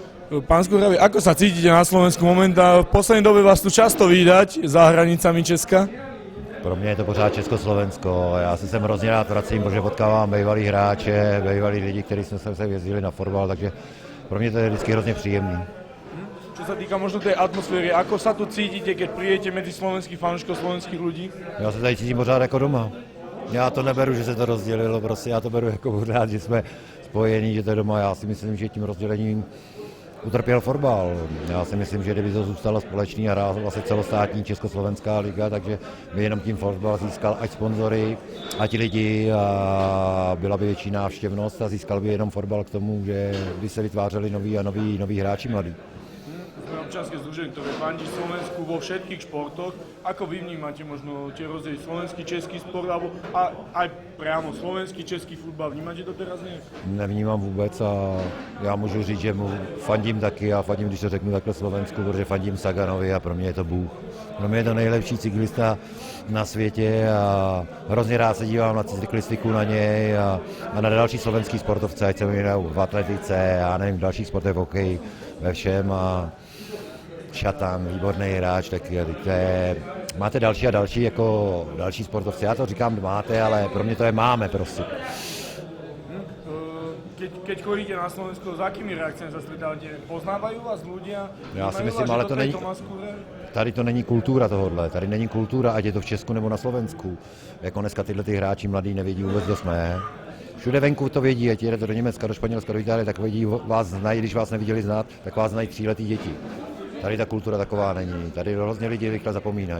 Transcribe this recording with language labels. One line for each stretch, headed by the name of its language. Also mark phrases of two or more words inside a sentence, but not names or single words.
Slovak: Pán Skuhravý, ako sa cítite na Slovensku momentálne? V poslednej dobe vás tu často vídať za hranicami Česka.
Czech: Pro mě je to pořád Československo. Já se sem hrozně rád vracím, protože potkávám bývalý hráče, bývalý lidi, kteří jsme se jezdili na fotbal, takže pro mě to je vždycky hrozně příjemný.
Slovak: Čo sa týka možno tej atmosféry, ako sa tu cítite, keď prídete medzi slovenských fanúšikov, slovenských ľudí?
Czech: Já se tady cítím pořád jako doma. Já to neberu, že se to rozdělilo, prostě já to beru jako pořád, že jsme spojení, že to je doma. Já si myslím, že tím rozdělením utrpěl fotbal. Já si myslím, že kdyby to zůstalo společný a hrála vlastně celostátní Československá liga, takže by jenom tím fotbal získal ať sponzory, ať lidi a byla by větší návštěvnost a získal by jenom fotbal k tomu, že by se vytvářeli noví hráči mladí.
Slovak: Sme občianske združenie, ktoré fandí Slovensku vo všetkých športoch. Ako vy vnímate možno tie rozdiely slovenský, český sport, alebo aj priamo slovenský, český futbal? Vnímate to teraz nejak?
Czech: Nevnímám vůbec a já můžu říct, že mu fandím taky a fandím, když to řeknu takhle Slovensku, protože fandím Saganovi a pro mě je to bůh. Pro mě je to nejlepší cyklista na světě a hrozně rád se dívám na cyklistiku na něj a na další slovenský sportovce, ať se mi v atletice, já nevím, v dalších sportech, v hokeji, ve všem a Šatan, výborný hráč, tak máte další a další, jako další sportovci. Já to říkám máte, ale pro mě to je máme prostě.
Slovak: Keď chodíte na Slovensko, s akými reakciami sa stretávate? Poznávajú vás ľudia?
Czech: Já si myslím, ale to není, tady to není kultura tohodle, tady není kultura, ať je to v Česku nebo na Slovensku. Jako dneska tyhle ty hráči mladí nevědí vůbec, kdo jsme. Všude venku to vědí, ať jedete do Německa, do Španělska, do Itálie, tak vědí, vás znají, když vás neviděli znát, tak vás znají 3letý děti. Tady ta kultura taková není, tady hrozně lidi rychle zapomínají.